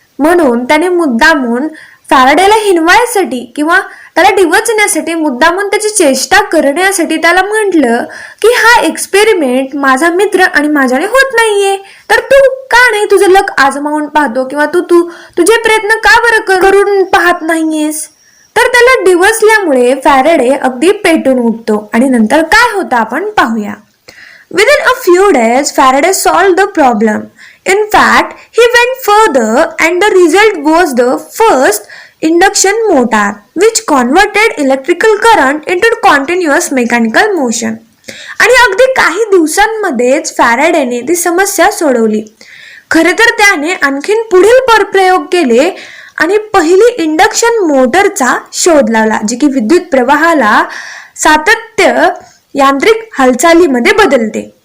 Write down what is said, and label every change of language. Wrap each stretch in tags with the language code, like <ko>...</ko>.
<mr>म्हणून त्याने मुद्दामून फॅरेडेला हिनवायसाठी किंवा त्याला डिवचण्यासाठी मुद्दामून त्याची चेष्टा करण्यासाठी त्याला म्हटलं की हा एक्सपेरिमेंट माझा मित्र आणि माझ्याने होत नाहीये, तर तू का नाही तुझं लक आजमावून पाहतो किंवा तू तुझे प्रयत्न का बरं करून पाहत नाहीयेस. तर त्याला डिवचल्यामुळे फॅरेडे अगदी पेटून उठतो आणि नंतर काय होतं आपण पाहूया.</mr> <en>Within a few days, Faraday solved the problem. In fact, he went further and the result was the first induction motor, which converted electrical current into continuous mechanical motion.</en> <mr>आणि अगदी काही दिवसांमध्येच फॅरेडेने ती समस्या सोडवली. खरे तर त्याने आणखीन पुढील प्रयोग केले आणि पहिली इंडक्शन मोटरचा शोध लावला, जी की विद्युत प्रवाहाला सातत्य यांत्रिक हालचालीमध्ये बदलते.</mr>